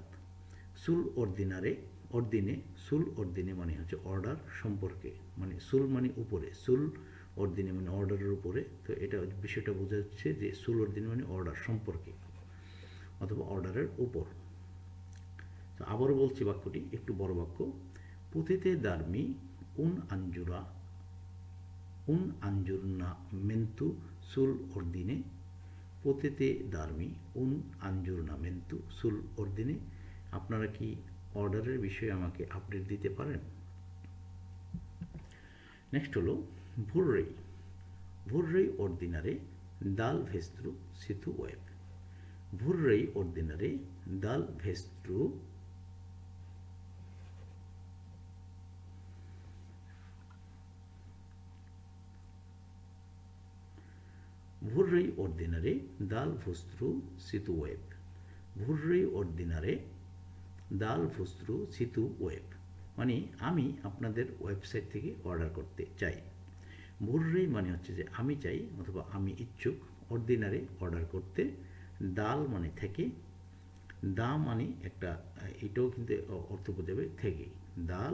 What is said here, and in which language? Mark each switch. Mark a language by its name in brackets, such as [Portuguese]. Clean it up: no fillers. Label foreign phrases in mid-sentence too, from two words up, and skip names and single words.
[Italian] sul ordinare ordine, sull'ordine [Bangla] মানে হচ্ছে অর্ডার সম্পর্কে, মানে সুল মানে উপরে, [Italian] sull'ordine [Bangla] মানে অর্ডারের উপরে, তো এটা বিষয়টা বোঝাচ্ছে যে [Italian] sull'ordine [Bangla] মানে অর্ডার সম্পর্কে অথবা অর্ডারের উপর। তো আবারও বলছি বাক্যটি, একটু বড় বাক্য। [Italian] potete darmi un aggiornamento sull'ordine, potete darmi un aggiornamento sull'ordine, [Bangla] আপনারা কি অর্ডারের বিষয়ে আমাকে আপডেট দিতে পারেন। নেক্সট হলো [Italian] vorrei, vorrei ordinare dal vostro sito web, vorrei ordinare dal vostro vorrei ordinare dal vostro sito web, vorrei ordinare dal vostro sito web [Bangla] মানে আমি আপনাদের ওয়েবসাইট থেকে অর্ডার করতে চাই। vorrei মানে হচ্ছে যে আমি চাই অথবা আমি ইচ্ছুক, অর্ডিনারে অর্ডার করতে, দাল মানে থেকে, দা মানে একটা, এটাও কিন্তু অর্থ বোঝাবে থেকে, দাল।